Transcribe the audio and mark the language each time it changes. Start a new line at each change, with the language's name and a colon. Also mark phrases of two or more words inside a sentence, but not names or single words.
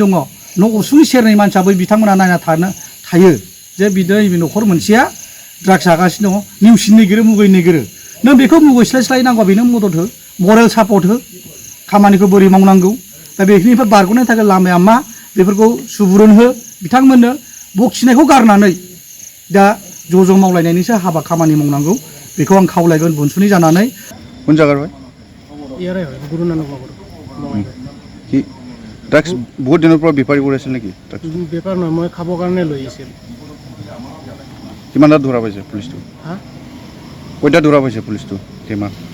Bodo: दङ न' उसुंनि सेरनै मानसियाबो बिथांमोना नायना थायो जे बिदिनो न'खर मोनसेया ड्राग्स जागासिनो दङ नेवसिनो नागिरो मुगैनो नागिरो नों बेखौ मुगैस्लायस्लाय नांगौ बेनो मदद हो
English: moral support
Bodo: हो खामानिखौ बोरै मावनांगौ दा बेनिफ्राय बारग'नो थाखाय लामाया मा बेफोरखौ सुबुरुन हो बिथांमोननो बखिनायखौ गारनानै दा ज' मावलायनायनिसो हाबा खामानि मावनांगौ बेखौ आं खावलायगोन बुनसुनि जानानै
Bangla: কোন জায়গার ভাই
Assamese: ইয়াৰে হয় গুৰু নানক নগৰ কি ড্ৰাগছ বহুত দিনৰ পৰা বেপাৰী কৰি আছিল নেকি বেপাৰ নহয় মই খাবৰ কাৰণে লৈ আহিছিল কিমান তাত ধৰা পাইছে পুলিচটো হা কেইটা ধৰা পাইছে পুলিচটো টেমা